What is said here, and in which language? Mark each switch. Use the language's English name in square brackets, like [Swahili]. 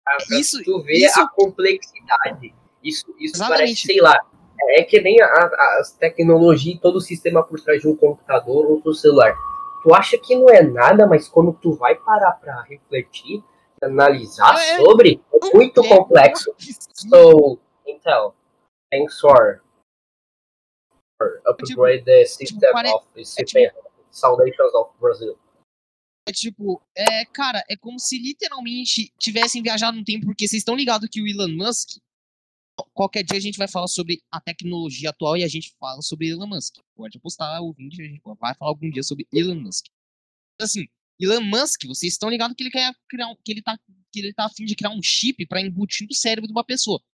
[Portuguese] isso, tu vê isso... a complexidade. Isso parece, sei lá, é que nem as tecnologias, todo o sistema por trás de um computador ou do celular. Tu acha que não é nada, mas quando tu vai parar pra refletir, analisar sobre, é muito complexo. [English] So, Intel, thanks for upgrade the system of CPM, Foundations of Brazil. [Portuguese] É tipo, cara, é como se literalmente tivessem viajado no tempo, porque vocês estão ligados que o Elon Musk... Qualquer dia a gente vai falar sobre a tecnologia atual e a gente fala sobre Elon Musk. Pode apostar, ouvinte, a gente vai falar algum dia sobre Elon Musk. Assim, Elon Musk, vocês estão ligados que ele quer criar que ele tá a fim de criar um chip para embutir no cérebro de uma pessoa.